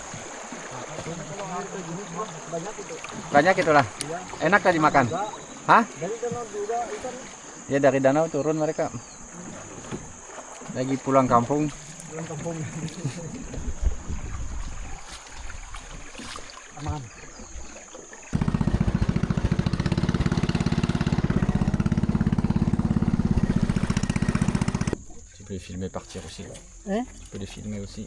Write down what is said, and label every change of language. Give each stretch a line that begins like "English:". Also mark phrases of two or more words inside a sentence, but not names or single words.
Indonesian: Banyak itulah. Enak tadi makan. Hah? Dari danau juga ikan. Ya dari danau turun mereka. Lagi pulang kampung. Pulang kampung. Aman.
French: Tu peux les filmer partir aussi. Hein? Tu peux les filmer aussi.